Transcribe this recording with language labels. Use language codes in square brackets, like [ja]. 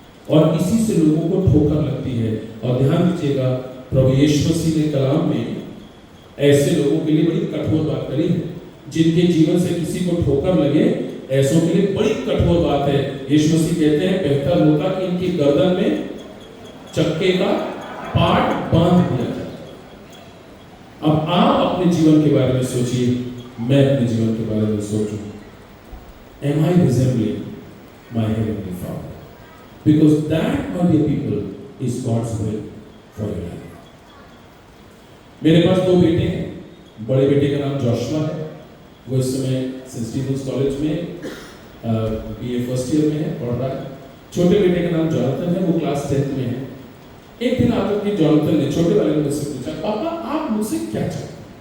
[hi] और इसी से लोगों को ठोकर लगती है। और ध्यान दीजिएगा, प्रभु यीशु मसीह ने कलाम में ऐसे लोगों के लिए बड़ी कठोर बात करी है, जिनके जीवन से किसी को ठोकर लगे, ऐसों के लिए बड़ी कठोर बात है। यीशु मसीह कहते हैं बेहतर होता कि इनकी गर्दन में चक्के का पाट बांध दिया जाए। अब आप अपने जीवन के बारे में सोचिए, मैं अपने जीवन के बारे में सोचूं। [en] Am I resembling my heavenly Father? Because that, my dear people, is God's will for your life. [hi] मेरे पास 2 बेटे हैं। बड़े बेटे का नाम जोशुआ है, वो इस समय सेंट स्टीफेंस कॉलेज में बीए फर्स्ट ईयर में है, पढ़ रहा है। छोटे बेटे का नाम जॉनथन है, वो क्लास 10th में है। एक दिन आकर के जॉनथन ने, छोटे वाले ने मुझसे पूछा, पापा आप मुझसे क्या चाहते हैं?